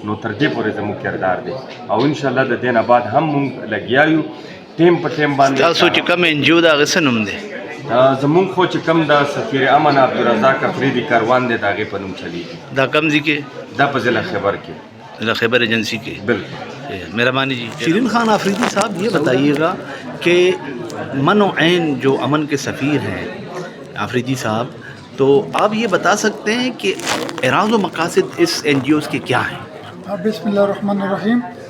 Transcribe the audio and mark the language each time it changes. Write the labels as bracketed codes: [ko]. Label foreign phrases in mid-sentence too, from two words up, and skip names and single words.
[ps] نو تر دې پورې زموږ کردار دی او انشاءالله د دې نه بعد هم موږ لګیا یو ټیم په ټیم باندې. تاسو چې کوم NGO د هغې څه نوم دی؟ زمونږ خو چې کوم د سفیر امن عبدالرزاق افریدي کاروان دی د هغې په نوم چلیږي. دا کوم ځای کې؟ دا په ضلع خیبر کې، [ur] ضلع خیبر ایجنسی کے. بالکل. مہربانی جی. شیرین خان آفریدی صاحب یہ بتائیے گا کہ من و عین جو امن کے سفیر ہیں آفریدی صاحب، تو آپ یہ بتا سکتے ہیں کہ اراز و مقاصد اس NGOs کے کیا ہیں؟ [ar] بسم اللہ الرحمن الرحیم.